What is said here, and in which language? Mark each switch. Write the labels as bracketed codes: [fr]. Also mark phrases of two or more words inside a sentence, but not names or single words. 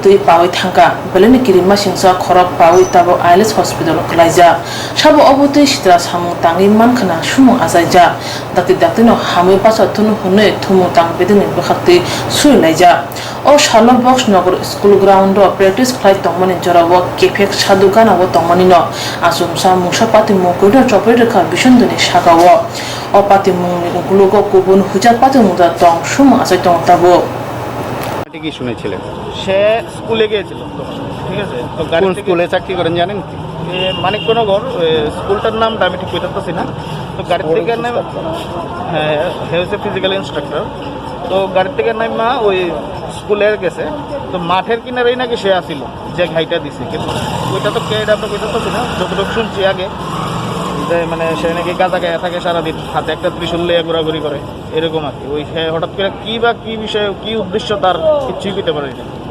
[trp] tui pawi thangka beleni kirima singsa khorok pawi tabo ILS hospital klaija sabo obutui sitra samung tangi mankhana sumung asaija dakti no hami pasa tunu hune thumu tang bedeni bakhakti sui laija o shalo box nagor [en] school ground [trp] ro practice khlai tongmani jorawo kefek sadugana wo tongmani no asumsa musa pati mukoda chopre rekha Bishenduni shagawo o pati mungni uglugo kubun huja pati muda tong sumung asai tong tabo [bn] কি শুনেছিলেন সে স্কুলে গিয়েছিল ঠিক আছে তো গাড়ি স্কুলে চাকরি করেন জানেন মানিকনগর স্কুলটার নামটা আমি ঠিক বলতে পারছি না তো গাড়ি থেকে নেমে হে হচ্ছে [en] physical instructor [bn] তো গাড়ি থেকে নেমা ওই স্কুলে গেছে তো মাঠের কিনারেই নাকি সে আসিল যে ঘাইটা দিছে কিন্তু ওইটা তো কে এটা তো বলতে পারছি না যতটুকু শুনছি আগে যে মানে সে নাকি গাঁজা গায়ে থাকে সারাদিন হাতে একটা ত্রিশূল নিয়ে ঘোরাঘুরি করে এরকম আর কি ওই হঠাৎ করে কি বা কি বিষয়ে কি উদ্দেশ্য তার কিছুই পেতে পারে না